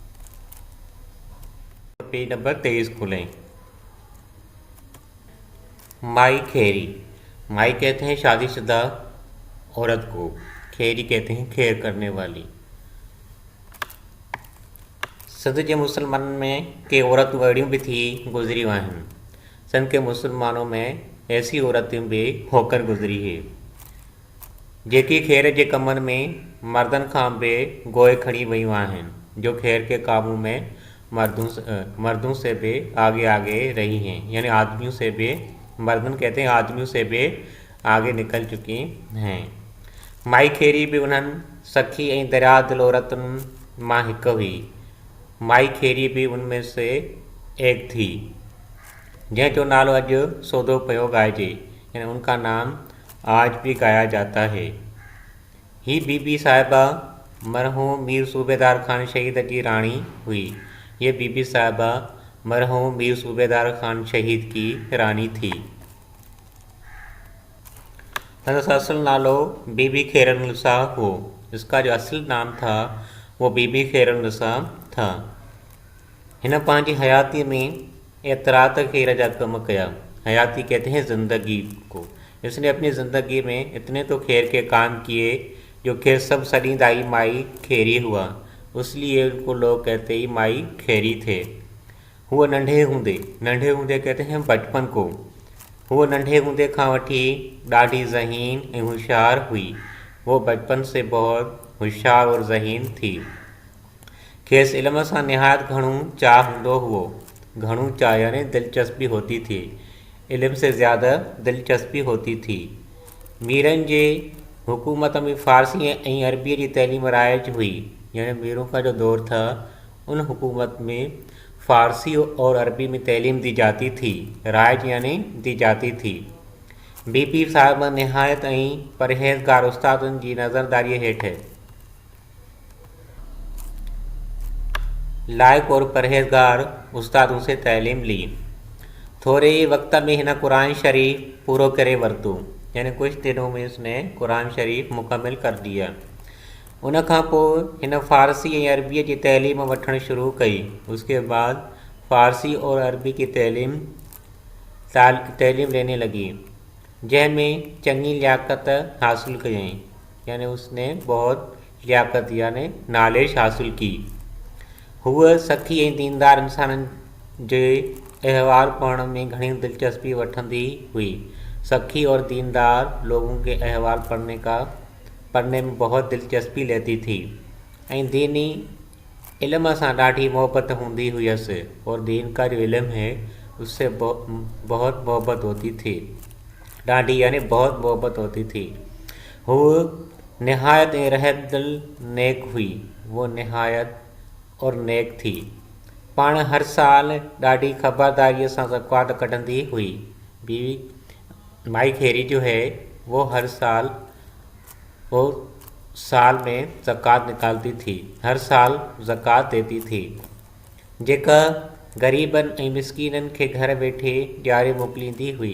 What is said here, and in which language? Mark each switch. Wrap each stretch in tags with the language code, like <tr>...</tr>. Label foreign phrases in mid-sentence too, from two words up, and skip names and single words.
<ur>پیج نمبر 23 کھولیں۔ مائی خیری. مائی کہتے ہیں شادی شدہ عورت کو، خیری کہتے ہیں خیر کرنے والی.</ur> <sd>सद जे मुसलमान में के औरतूं अड़ियूं भी थी गुज़री आहिनि।</sd> <ur>سن کے مسلمانوں میں ایسی عورتیں بھی ہو کر گزری ہے</ur> <sd>जेकी खेर के कमनि में मर्दनि खां बि गोए खड़ी वयूं आहिनि,</sd> <ur>جو خیر کے قابو میں مردوں سے بھی آگے آگے رہی ہیں، یعنی آدمیوں سے بھی، مردن کہتے ہیں آدمیوں سے بھی آگے نکل چکی ہیں.</ur> <sd>माई खेरी भी उन्हनि सखी ऐं दरिया दिल औरतुनि मां हिकु हुई। माई खेरी भी उनमें से एक थी जंहिंजो नालो अॼु सौदो पियो ॻाइजे,</sd> <ur>یعنی ان کا نام آج بھی گایا جاتا ہے.</ur> <sd>ही बीबी साहिबा मरहूम मीर सूबेदार खान शहीद की रानी हुई।</sd> <ur>یہ بی بی صاحبہ مرحوم میر صوبیدار خان شہید کی رانی تھی.</ur> <sd>तंदसा असल नालो बीबी खैरुन्निसा हो।</sd> <ur>اس کا جو اصل نام تھا وہ بی بی خیرالنساء تھا.</ur> <sd>हिन पंहिंजी हयाती में एतरात खेर जा कम कया।</sd> <ur>حیاتی کہتے ہیں زندگی کو۔ اس نے اپنی زندگی میں اتنے تو خیر کے کام کیے جو خیر سب سدیدائی مائی خیری ہوا، اس لیے ان کو لوگ کہتے ہی مائی خیری تھے.</ur> <sd>हुआ नंढे हूंदे</sd> <ur>کہتے ہیں بچپن کو.</ur> <sd>हुआ नंढे हूंदे खां वठी ॾाढी ज़हीन ऐं होशियार हुई।</sd> <ur>وہ بچپن سے بہت ہوشیار اور ذہین تھی.</ur> <sd>खेसि इल्म सां निहायत घणो चाह हूंदो हुओ। घणो चाह</sd> <ur>یعنی دلچسپی ہوتی تھی۔ علم سے زیادہ دلچسپی ہوتی تھی.</ur> <sd>मीरनि जे हुकूमत में फ़ारसी ऐं अरबी की तैलीम राइज हुई,</sd> <ur>یعنی میروں کا جو دور تھا ان حکومت میں فارسی اور عربی میں تعلیم دی جاتی تھی. رائج یعنی دی جاتی تھی.</ur> <sd>बीबी साहिबा निहायत ऐं परहेज़गार उस्तादनि जी नज़रदारी हेठि</sd> <ur>لائق اور پرہیزگار استادوں سے تعلیم لی.</ur> <sd>थोड़े ही वक्त में हिन कुरान शरीफ पूरो करे वरतो,</sd> <ur>یعنی کچھ دنوں میں اس نے قرآن شریف مکمل کر دیا.</ur> <sd>उन खां पोइ हिन फ़ारसी ऐं अरबीअ जी तैलीम वठणु शुरू कई।</sd> <ur>اس کے بعد فارسی اور عربی کی تعلیم لینے لگی,</ur> <sd>जंहिंमें चङी लियाकत हासिल कयईं,</sd> <ur>یعنی اس نے بہت لیاقت یعنی نالج حاصل کی.</ur> <sd>हुआ सखी ऐं दीनदार इंसाननि जे अहवाल पढ़ण में घणी दिलचस्पी वठंदी हुई।</sd> <ur>سخی اور دیندار لوگوں کے احوال پڑھنے میں بہت دلچسپی لیتی تھی</ur> <sd>ऐं दीनी इल्म सां ॾाढी मोहब्बत हूंदी हुयसि,</sd> <ur>اور دین کا جو علم ہے اس سے بہت محبت ہوتی تھی. ڏاڍي یعنی بہت محبت ہوتی تھی۔ وہ نہایت ایں رحم دل نیک ہوئی. وہ نہایت اور نیک تھی.</ur> <sd>पाण हर साल ॾाढी ख़बरदारीअ सां ज़कात कढंदी हुई।</sd> <ur>بیوی مائی خیری جو ہے وہ ہر سال میں زکات نکالتی تھی، ہر سال زکات دیتی تھی.</ur> <sd>जेका ग़रीबनि ऐं मिस्कीननि खे घर बैठे ॾियारे मोकिलींदी हुई।</sd>